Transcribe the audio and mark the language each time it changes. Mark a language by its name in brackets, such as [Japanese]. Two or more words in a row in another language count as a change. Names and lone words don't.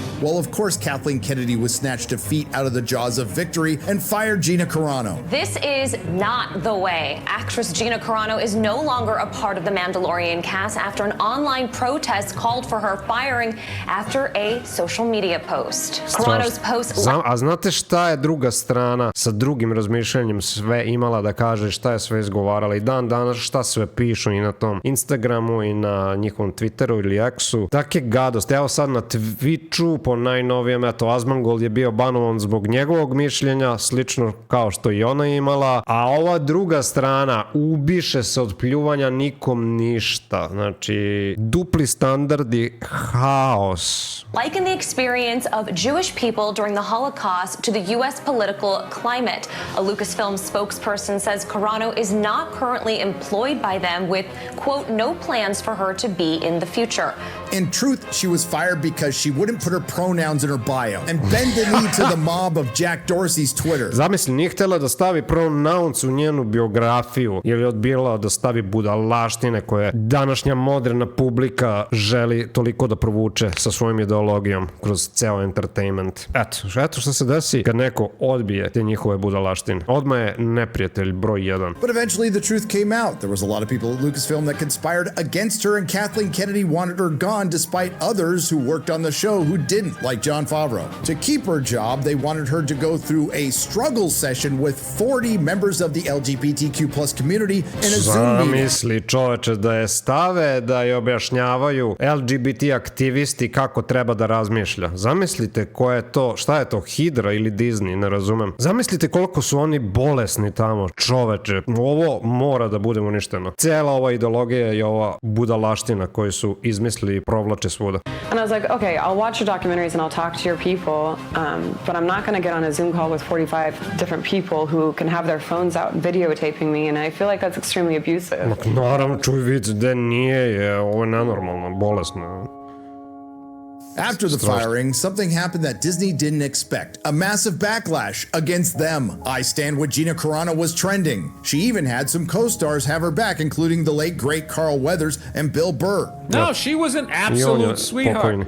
[English] Well, of course, Kathleen Kennedy was snatched defeat out of the jaws of victory and fired Gina Carano. This is not the way. Actress Gina Carano is no longer a part of the Mandalorian cast after an online protest called for her firing after a social media post. Carano's post... [Serbian] A znate šta je druga strana sa drugim razmišljanjem sve imala da kaže, šta je sve izgovarala i dan danas šta sve pišu i na tom Instagramu i na njihovom Twitteru ili X-u. Take gadost. Evo sad na Twitchu po najnovijem, eto, Azmangol je bio banovan zbog njegovog mišljenja, slično kao što i ona imala, a ova druga strana ubiše se od pljuvanja, nikom ništa. Znači, dupli standardi, haos. [English] Liken the experience of Jewish people during the Holocaust to the U.S. political climate. A Lucasfilm spokesperson says Carano is not currently employed by them with, quote, no plans for her to be in the future. In truth, she was fired because she wouldn't put her pronouns in her bio and bend the knee to the mob of Jack Dorsey's Twitter. [Serbian] Zamisli, nije htjela da stavi pronouns u njenu biografiju jer je odbila da stavi budalaštine koje današnja moderna publika želi toliko da provuče sa svojim ideologijom kroz ceo entertainment. Eto što se desi kad neko odbije te njihove budalaštine. Odmah je neprijatelj broj 1. [English] But eventually the truth came out. There was a lot of people at Lucasfilm that conspired against her, and Kathleen Kennedy wanted her gone despite others who worked on the show who didn't, like Jon Favreau. To keep her job, they wanted her to go through a struggle session with 40 members of the LGBTQ plus community in a Zoom meeting. [Serbian] Zamisli, čoveče, da je stave, da je objašnjavaju LGBT aktivisti kako treba da razmišlja. Zamislite ko je to, šta je to, Hydra ili Disney, ne razumem. Zamislite koliko su oni bolesni tamo, čoveče. Ovo mora da bude uništeno. Cijela ova ideologija i ova budalaština koju su izmislili i provlače svuda. [English] And I was like, okay, I'll watch your documentaries and I'll talk to your people, but I'm not going to get on a Zoom call with 45 different people who can have their phones out videotaping me, and I feel like that's extremely abusive. [Serbian] Naravno, čuj vic, da nije, ovo je nenormalno, bolesno. [English] After the firing, something happened that Disney didn't expect. A massive backlash against them. I Stand With Gina Carano was trending. She even had some co-stars have her back, including the late great Carl Weathers and Bill Burr. No, she was an absolute sweetheart.